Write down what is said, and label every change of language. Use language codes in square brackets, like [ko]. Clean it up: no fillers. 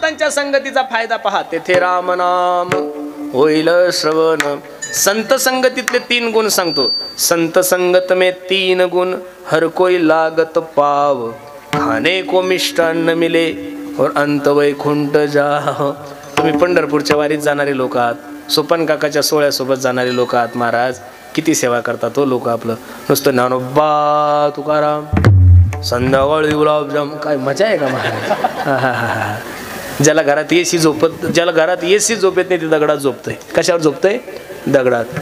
[mr] संगतीचा फायदा पहा. तेथे राम नाम होईल श्रवण. संत संगतीतले 3 गुण सांगतो. [hi] संत संगत में 3 गुण, हर कोई लागत पाव, खाने को मिष्टान्न मिले और अंत वैकुंठ जाओ. [mr] तुम्ही पंढरपूरच्या वारीत जाणारे लोक आहात, सोपन काकाच्या सोहळ्यासोबत जाणारे लोक आहात महाराज. किती सेवा करतात तो लोक. आपलं नुसतं ज्ञानोबा तुकाराम, संध्याकाळी गुलाबजाम, काय मजा आहे का महाराज. ज्याला घरात एसी झोप येत नाही ते दगडात झोपतंय. कशावर झोपतंय? दगडात.